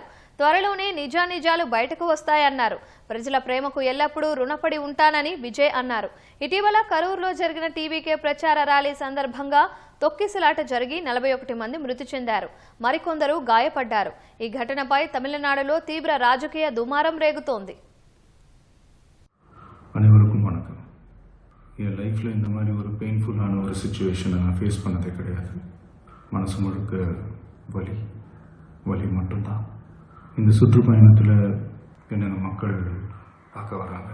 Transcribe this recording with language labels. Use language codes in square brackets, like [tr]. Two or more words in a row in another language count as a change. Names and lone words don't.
[te] త్వరలోనే నిజానిజాలు బయటకు వస్తాయన్నారు. ప్రజల ప్రేమకు ఎల్లప్పుడూ రుణపడి ఉంటానని విజయ్ అన్నారు. ఇటీవల కరూరులో జరిగిన టీవీకే ప్రచార ర్యాలీ సందర్భంగా తొక్కిసలాట జరిగి 41 మంది మృతి చెందారు. మరికొందరు గాయపడ్డారు. ఈ ఘటనపై తమిళనాడులో తీవ్ర రాజకీయ దుమారం రేగుతోంది. [ta] அனைவருக்கும் வணக்கம். என் லைஃப்பில் இந்த மாதிரி ஒரு பெயின்ஃபுல்லான ஒரு சுச்சுவேஷனை நான் ஃபேஸ் பண்ணதே கிடையாது. மனசு முழுக்க வலி மட்டும்தான். இந்த சுற்றுப்பயணத்தில் என்னென்ன மக்கள் பார்க்க வராங்க.